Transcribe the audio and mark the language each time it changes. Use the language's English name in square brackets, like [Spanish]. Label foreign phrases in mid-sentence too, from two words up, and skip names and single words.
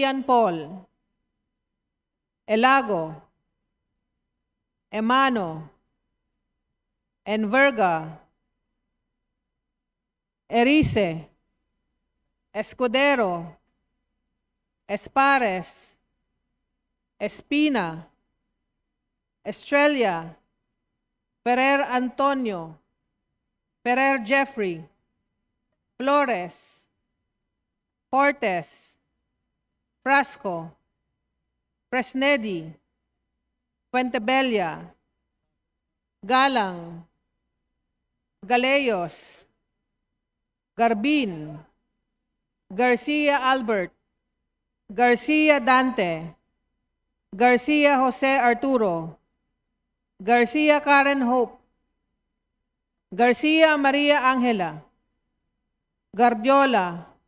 [Filipino] Ian Paul, Elago, Emano, Enverga, Erice, Escudero, Espares, Espina, Estrella, Ferrer Antonio, Ferrer Jeffrey, Flores, Fortes, Frasco, Fresnedi, Fuentebella, Galang, Galeyos, Garbin, Garcia Albert, Garcia Dante, Garcia Jose Arturo, Garcia Karen Hope, Garcia Maria Angela, Guardiola,